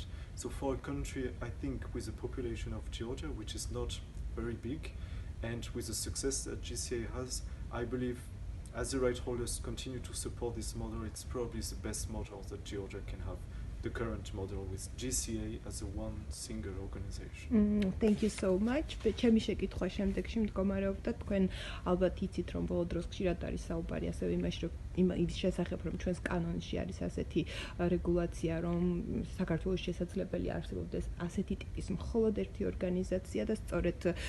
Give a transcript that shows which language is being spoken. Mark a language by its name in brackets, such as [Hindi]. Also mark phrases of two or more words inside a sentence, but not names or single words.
[English] So for a country, I think with a population of Georgia, which is not very big, and with the success that GCA has, I believe as the right holders continue to support this model, it's probably the best model that Georgia can have. The current model with GCA as a one single organization. Thank you so much. [Georgian] ჩემი შეკითხვა შემდეგში მდგომარეობდა, თქვენ ალბათ იცით, რომ ბოლო დროს ხშირად არის საუბარი ასევე იმის შესახებ, რომ ჩვენს კანონში არის ასეთი რეგულაცია, რომ საქართველოს შესაძლებელი არსებობდეს ასეთი ტიპის მხოლოდ ერთი ორგანიზაცია და სწორედ